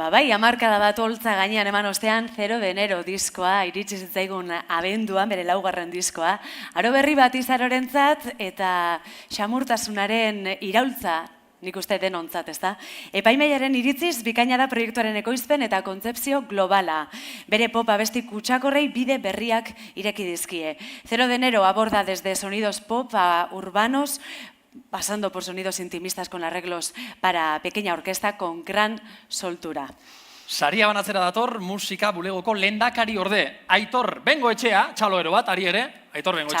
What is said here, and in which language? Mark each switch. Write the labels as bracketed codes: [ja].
[eu] Bai, hamarkada bat holtza gainean eman ostean 0 de enero diskoa, iritsi zitzaigun abenduan, bere 4. diskoa. Aro berri bat izarorentzat eta xamurtasunaren iraultza, nik uste denontzat, ez da? Epaimaiaren iritziz, bikaina da proiektuaren ekoizpen eta kontzepzio globala. Bere pop abesti kutsakorrei bide berriak ireki dizkie. [es] 0 de enero aborda desde sonidos pop a urbanos, pasando por sonidos intimistas con arreglos para pequeña orquesta con gran soltura. [eu] Saria banatzera dator, musika bulegoko lehendakari orde. Aitor Bengoetxea, txaloero bat, ari ere, Aitor Bengoetxea.